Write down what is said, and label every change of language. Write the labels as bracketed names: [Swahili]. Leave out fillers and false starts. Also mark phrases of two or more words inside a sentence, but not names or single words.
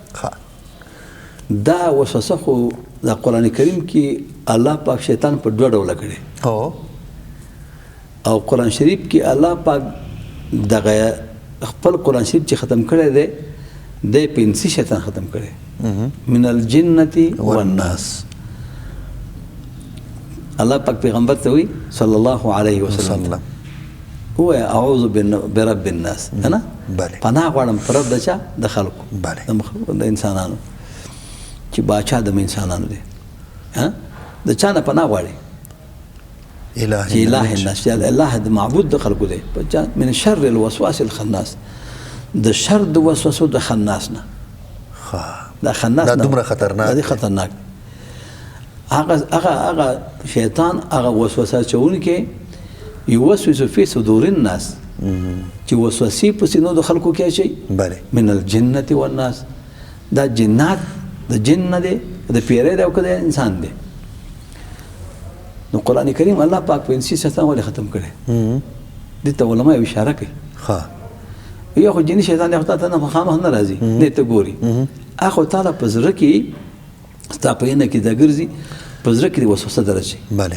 [Pashto] دا وسوسه خو د قرآن کریم کې الله پاک شیطان په دوه ډوله کړی، او قرآن شریف کې الله پاک دغه خپل قرآن شریف چې ختم کړی دی دی په انسي شیطان ختم کړی، [Arabic] من الجنة والناس. [Pashto] الله پاک پیغمبر ته وی [Arabic] صلی الله علیه وسلم هو اعوذ برب الناس، [Pashto] نه پناه غواړم پر رب د چا؟ د خلکو، د انسانانو چې باچا د انسانانو دی. د چا نه پناه غواړي؟ چې [Arabic] اله الناس، [Pashto] چې الله د معبود د خلکو دی. [Arabic] من شر الوسواس الخناس، [Pashto] د شر د وسوسو د خناس نه. دا خناس دا دومره خطرناک دی، خطرناک. هغه شیطان هغه وسوسه چونکې [Arabic] یوسوس فی صدور الناس، [Pashto] چې وسوسې په سینو د خلکو کې شي. [Arabic] من الجنة والناس، [Pashto] دا جنات د جن نه دی، د پیری دی او که د انسان دی. نو قرآن کریم الله پاک په انسي شیطان ولې ختم کړی؟ دې ته علما یو اشاره کوي. یو خو جني شیطان دی، خو تا ته نه مخامخ نه راځي، دې ته ګوري. هغه تعالی په زړه کې ستا په عینه کې دا ګرځي، په زړه کې وسوسه درشي.